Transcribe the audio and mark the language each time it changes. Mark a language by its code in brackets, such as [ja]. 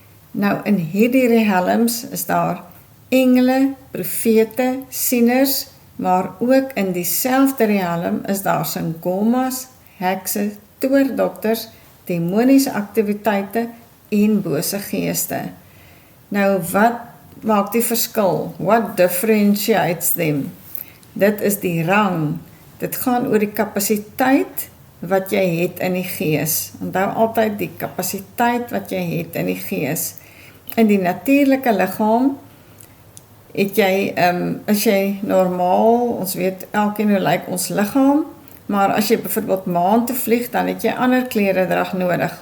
[af] Nou in hierdie realms is daar engele, profete, sieners, maar ook in dieselfde realm is daar sangomas, hekse, toordokters, demoniese aktiwiteite en bose geeste. Nou wat maak die verskil? [en] What differentiates them? [af] Dit is die rang. Dit gaan oor die kapasiteit wat jy het in die gees. Onthou altyd die kapasiteit wat jy het in die gees. In die natuurlike liggaam het jy, as jy normaal, ons weet elkeen hoe lyk ons liggaam, maar as jy byvoorbeeld maan te vlieg, dan het jy ander kleredrag nodig.